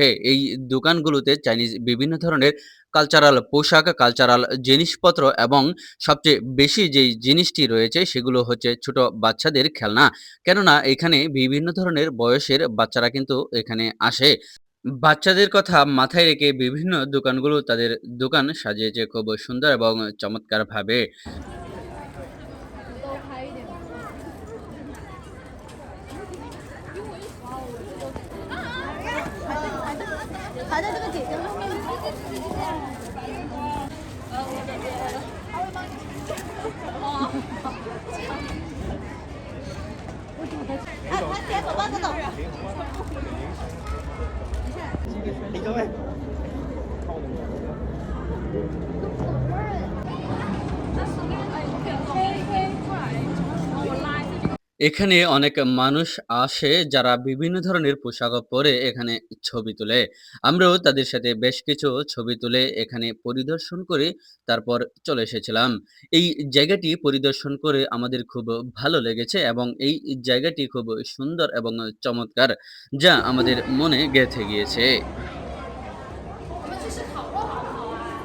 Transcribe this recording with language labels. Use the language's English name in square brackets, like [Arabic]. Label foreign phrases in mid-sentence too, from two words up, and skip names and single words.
[Bangla] এই দোকানগুলোতে চাইনিজ বিভিন্ন ধরনের কালচারাল পোশাক, কালচারাল জিনিসপত্র এবং সবচেয়ে বেশি যেই জিনিসটি রয়েছে সেগুলো হচ্ছে ছোট বাচ্চাদের খেলনা। কেননা এখানে বিভিন্ন ধরনের বয়সের বাচ্চারা কিন্তু এখানে আসে। বাচ্চাদের কথা মাথায় রেখে বিভিন্ন দোকানগুলো তাদের দোকান সাজিয়েছে খুব সুন্দর এবং চমৎকারভাবে। [Chinese] 都开一点。排在这个姐姐后面。我这边，他会帮你。哦。哎，快点，走吧，走走。你各位。 [Bangla] এখানে অনেক মানুষ আসে যারা বিভিন্ন ধরনের পোশাক পরে এখানে ছবি তোলে। আমরাও তাদের সাথে বেশ কিছু ছবি তুলে এখানে পরিদর্শন করে তারপর চলে এসেছিলাম। এই জায়গাটি পরিদর্শন করে আমাদের খুব ভালো লেগেছে এবং এই জায়গাটি খুব সুন্দর এবং চমৎকার, যা আমাদের মনে গেঁথে গিয়েছে। [Chinese] 我们去吃烤肉好不好啊？